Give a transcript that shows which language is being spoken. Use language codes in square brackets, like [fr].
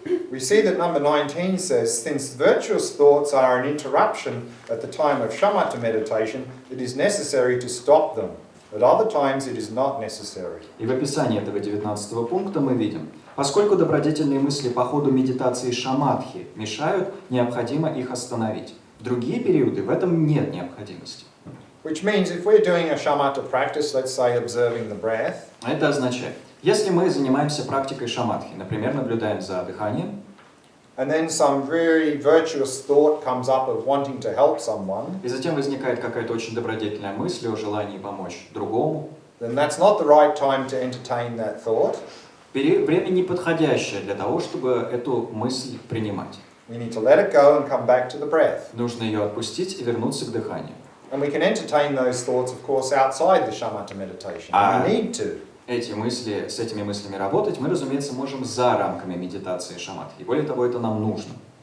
[en] We see that number 19 says, since virtuous thoughts are an interruption at the time of shamatha meditation, it is necessary to stop them. At other times it is not necessary. [ru] И в описании этого 19-го пункта мы видим, поскольку добродетельные мысли по ходу медитации шаматхи мешают, необходимо их остановить. В другие периоды в этом нет необходимости. [en] Which means if we're doing a shamatha practice, let's say observing the breath, [ru] Это означает, если мы занимаемся практикой шаматхи, например, наблюдаем за дыханием, [en] and then some very virtuous thought comes up of wanting to help someone, [ru] и затем возникает какая-то очень добродетельная мысль о желании помочь другому, [en] then that's not the right time to entertain that thought. [ru] время неподходящее для того, чтобы эту мысль принимать. [en] We need to let it go and come back to the breath. [ru] Нужно ее отпустить и вернуться к дыханию. [en] And we can entertain those thoughts, of course, outside the shamatha meditation. We need to. [ru] С этими мыслями работать мы, разумеется, можем за рамками медитации шаматхи. Более того, это нам нужно.